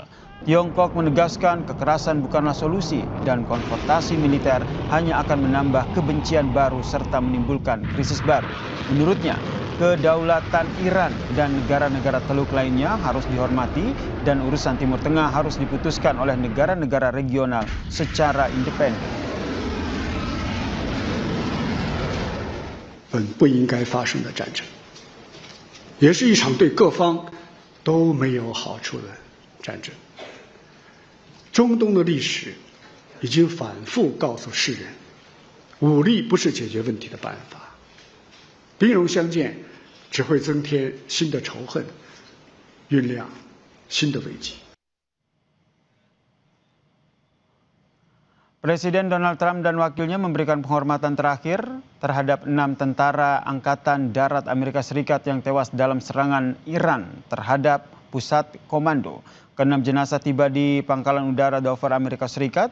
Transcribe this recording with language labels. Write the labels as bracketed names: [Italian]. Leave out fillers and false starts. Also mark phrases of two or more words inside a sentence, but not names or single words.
[Indonesian] Tiongkok menegaskan kekerasan bukanlah solusi dan konfrontasi militer hanya akan menambah kebencian baru serta menimbulkan krisis baru. Menurutnya, kedaulatan Iran dan negara-negara Teluk lainnya harus dihormati dan urusan Timur Tengah harus diputuskan oleh negara-negara regional secara independen. [Chinese] 本不应该发生的战争，也是一场对各方都没有好处的战争。中东的历史已经反复告诉世人，武力不是解决问题的办法，兵戎相见只会增添新的仇恨，酝酿新的危机。 [Indonesian] Presiden Donald Trump dan wakilnya memberikan penghormatan terakhir terhadap 6 tentara Angkatan Darat Amerika Serikat yang tewas dalam serangan Iran terhadap pusat komando. Ke-6 jenazah tiba di Pangkalan Udara Dover Amerika Serikat.